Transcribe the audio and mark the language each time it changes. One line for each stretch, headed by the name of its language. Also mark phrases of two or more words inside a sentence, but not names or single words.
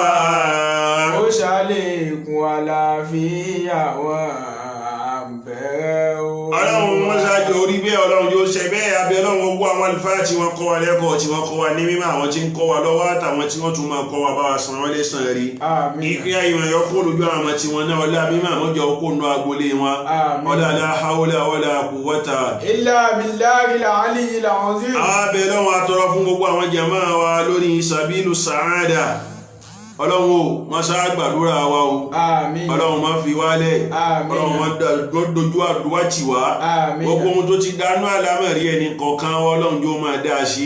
Yoruba: ó ṣàlékún àlàáfíà wọn àbẹ̀rẹ̀ o. Ọlọ́run wọ́n ṣáájú orí bẹ́ẹ̀ ọlọ́run yóò ṣe bẹ́ẹ̀ abẹ́ ọlọ́run gbogbo àwọn àlùfáà tí wọ́n kọ́ wa lẹ́kọ̀ọ́ tí wọ́n kọ́ wa ní mímọ̀ àwọn tí ń kọ́ wa lọ́wọ́ àtàwọn tí wọ́n tún máa kọ́ wa bá wa san wọ́n lẹ́san rí. àmín ìpín ayọ̀ ẹ̀yọ́ kó lójú àwọn ọmọ tí wọ́n náà ọlá mímọ̀ àwọn jọ kó nu agbolé wọn àmín
Arabic: و لا حول ولا قوة. إلا بالله العلي العظيم.
Yoruba: àwọn abẹ́ ọlọ́run atọrọ fún gbogbo àwọn jàmáà wa lórí
Arabic: سبيل السعادة
Yoruba: ọlọ́run o má ṣáà gbàdúrà wa o àmín ọlọ́run má fi wálẹ̀ àmín ọlọ́run má dojú àdúrà tì wá àmín gbogbo ohun tó ti dánú àlámọ̀rí ẹni kọ̀ọ̀kan ọlọ́run yóò máa dá a sí